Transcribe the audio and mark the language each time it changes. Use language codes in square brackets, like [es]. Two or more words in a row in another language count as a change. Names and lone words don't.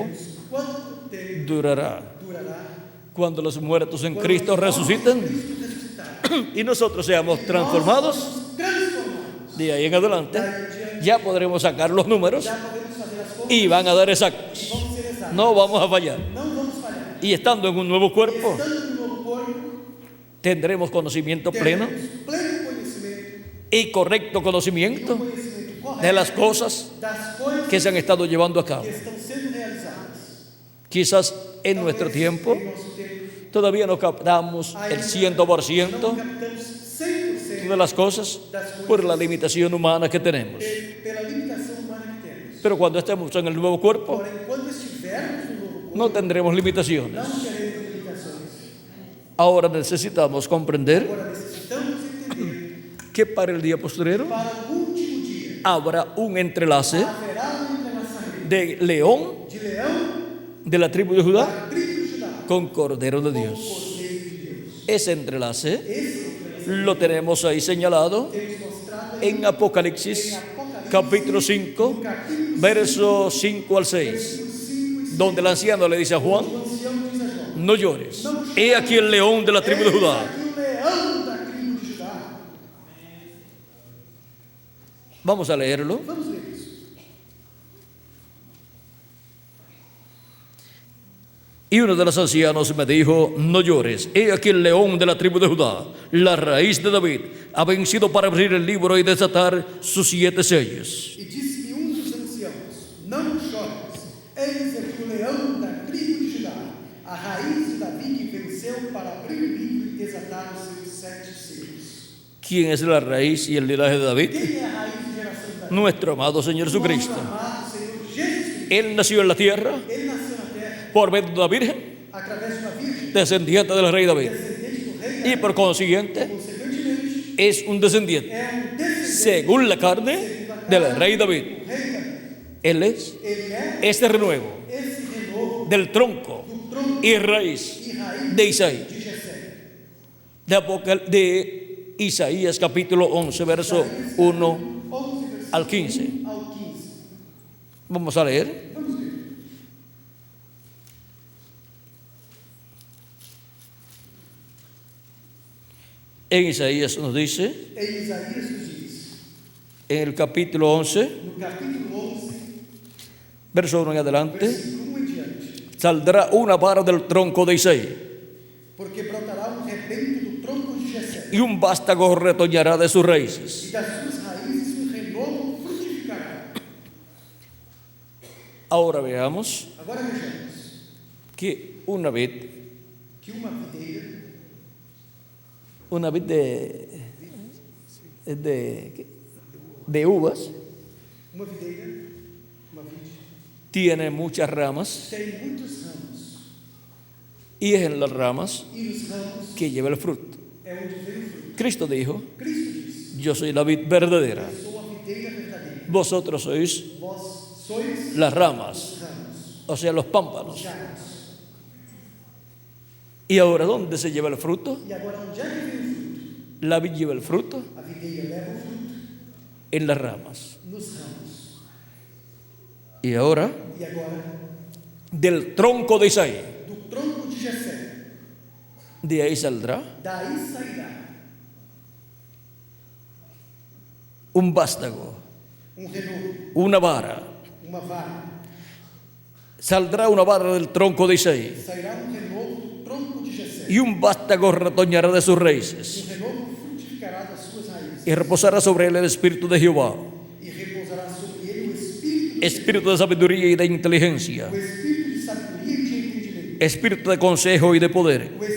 [pt] quanto tempo durará [es] durará cuando los muertos en [pt] quando Cristo os mortos em [es] resucitan [pt] Cristo ressuscitar. [es] y nosotros seamos transformados. [pt] Nós transformados. [es] De ahí en adelante ya podremos sacar los números [pt] Já podemos fazer as contas [es] y van a dar exactos. [pt] vamos ser exatos. [es] No vamos a fallar. [pt] Não vamos falhar. [es] Y estando en un nuevo cuerpo, [pt] Estando no novo corpo, [es] tendremos conocimiento pleno [pt] teremos pleno conhecimento [es] y correcto [pt] e [es] conocimiento [pt] conhecimento correto [es] de las cosas [pt] das coisas [es] que se han estado llevando a cabo. [pt] que estão sendo realizadas. [es] Quizás en nuestro tiempo [pt] Em nosso tempo, [es] todavía no captamos el 100% [pt] não captamos 100% [es] de las cosas por la limitación humana que tenemos. [pt] pela limitação humana que temos. [es] Pero cuando estemos en el nuevo cuerpo, [pt] Porém, quando estivermos no novo corpo, [es] no tendremos limitaciones. [pt] não teremos limitações. [es] Ahora necesitamos comprender [pt] Agora necessitamos entender [es] que para el día postrero [pt] para o último dia [es] habrá un entrelace [pt] haverá um entrelaçamento [es] de león [pt] de leão [es] de la tribu de Judá [pt] da tribo de Judá [es] con Cordero de [pt] com o [es] Dios. [pt] Cordeiro de Deus. [es] Ese entrelace [pt] Esse [es] lo tenemos ahí señalado [pt] temos mostrado aí [es] en Apocalipsis capítulo 5, versos 5 al 6, donde el anciano le dice a Juan: [pt] o ancião diz a João: [es] no llores, he aquí el león de la tribu de Judá. [pt] Eis aqui o leão da tribo de Judá. [es] Vamos a leerlo. [pt] Vamos ler isso. [es] Y uno de los ancianos me dijo: no llores, he aquí el león de la tribu de Judá, la raíz de David, ha vencido para abrir el libro y desatar sus 7 sellos. [pt] E disse-me dos anciãos: não chores, eis aqui o leão da tribo de Judá, a raiz de Davi que venceu para abrir o livro e desatar os seus 7 selos. [es] ¿Quién es la raíz y el linaje de David? [pt] Quem é a raiz de geração de Davi? [es] Nuestro amado Señor Jesucristo. [pt] Nosso amado Senhor Jesus Cristo. [es] Él nació en la tierra [pt] Ele nasceu na terra [es] por medio de una virgen, [pt] através de uma virgem, [es] descendiente del rey David, [pt] descendente do rei [es] y [pt] Davi. [es] por consiguiente [pt] Consequentemente, [es] es un descendiente, [pt] é descendente [es] según la carne, del rey David. [pt] do rei Davi. [es] Él es [pt] Ele é [es] este renuevo [pt] esse renovo [es] del tronco [pt] do tronco [es] y raíz [pt] e raiz [es] de Isaí, [pt] de Jessé. [es] de Isaías capítulo 11, verso 1 [pt] 11, versículo [es] al 15. [pt] 1 ao 15. [es] Vamos a leer. [pt] Vamos ler. [es] En Isaías nos dice, [pt] Em Isaías nos diz, [es] en el capítulo 11, [pt] no capítulo 11, [es] verso 1 en adelante, [pt] versículo 1 em diante, [es] saldrá una vara del tronco de Isaí, [pt] porque brotará rebento do tronco de Jessé, [es] y un vástago retoñará de sus raíces. [pt] e das suas raízes renovo frutificará. [es] Ahora veamos [pt] Agora vejamos [es] que una vid [pt] que [es] de uvas [pt] uma videira, uma vide, [es] tiene muchas ramas, [pt] tem muitos ramos, [es] y es en las ramas [pt] e nos ramos [es] que lleva el fruto. [pt] é onde vem o fruto. [es] Cristo dijo: [pt] Cristo disse: [es] yo soy la vid verdadera, [pt] eu sou a videira verdadeira, [es] vosotros sois [pt] vós sois [es] las ramas, [pt] os ramos, [es] o sea, los pámpanos. [pt] os ramos. [es] ¿Y ahora dónde se lleva el fruto? [pt] E agora onde é que vem o fruto? [es] La vid lleva el fruto [pt] A videira leva o fruto [es] en las ramas. [pt] nos ramos. [es] Y ahora, [pt] E agora, [es] del tronco de Isaí, [pt] do tronco de Jessé, [es] de ahí saldrá [pt] daí sairá [es] un vástago, [pt] renovo, [es] una vara. [pt] uma vara. [es] Saldrá una vara del tronco de Isaí, [pt] Sairá renovo do tronco de Jessé. [es] y un vástago retoñará de sus raíces, [pt] Renovo frutificará das suas raízes. [es] y reposará sobre él el espíritu de Jehová, [pt] E repousará sobre ele o espírito, [es] espíritu de sabiduría y de inteligencia, [pt] o espírito de sabedoria e de entendimento, [es] espíritu de consejo y de poder,